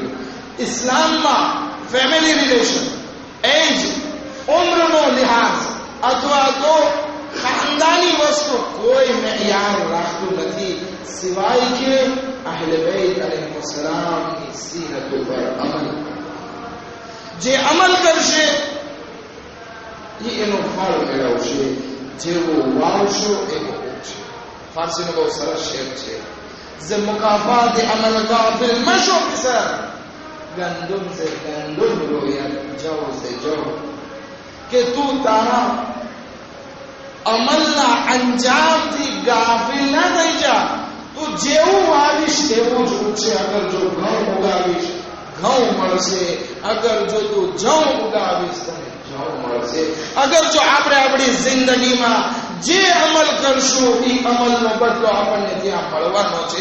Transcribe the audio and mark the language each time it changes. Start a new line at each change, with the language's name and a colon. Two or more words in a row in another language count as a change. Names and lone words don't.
Gujarati: ઇસ્લામમાં ફેમિલી રિલેશન, એજ, ઉમ્રનો લિહાઝ અથવા તો ખાનદાની વસ્તુ કોઈ મેયાર રાખતું નથી સિવાય કે અહલે બેત અલૈહિસ્સલામની સીરત ઉપર અમલ. જે અમલ કરશે એ એનો ફળ મેળવશે. જેવો વાવશો એવો ઉગશે. ફારસીનો બહુ સરસ શેર છે,
Persian: ز مکافات عمل غافل مشو پسر گندم سے گندم رویت جو سے جو.
Gujarati: કે તું તારા અમલના અંજામથી ગાફેલ ન થઈ જા. તું જેવું વાવીશ તેવું જ ઉગશે. અગર જો ઘઉં ઉગાવીશ ઘઉં મળશે, અગર જો તું જવ ઉગાવીશ તને જવ મળશે. અગર જો આપણે આપણી જિંદગીમાં જે અમલ કરશું એ અમલનો બદલો આપણને ત્યાં મળવાનો છે.